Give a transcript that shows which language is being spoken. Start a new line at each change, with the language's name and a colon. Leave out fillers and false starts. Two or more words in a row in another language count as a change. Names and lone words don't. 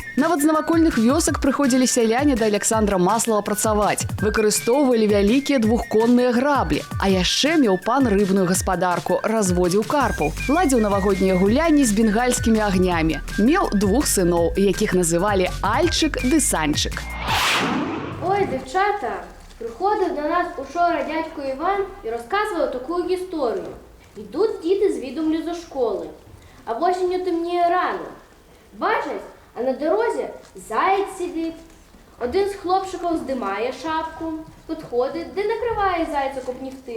Belarusian: Нават з навакольных вёсак прыходзілі сяляне да Александра Маслава працаваць, выкарыстоўвалі вялікія двухконныя граблі, а яшчэ меў пан рыбную гаспадарку, разводзіў карпаў, ладзіў навагоднія гулянні з бенгальскімі агнямі. Меў двух сыноў, якіх называлі Альчык ды Санчык.
Ukrainian: Ой, дівчата, приходив до нас учора дядько Іван і розказував таку історію. Йдуть діти з Відомлю зо школи, а в осінню темніє рано. Бачать, а на дорозі заєць сидить. Один з хлопчиків здимає шапку, підходить, де накриває зайця копнівти.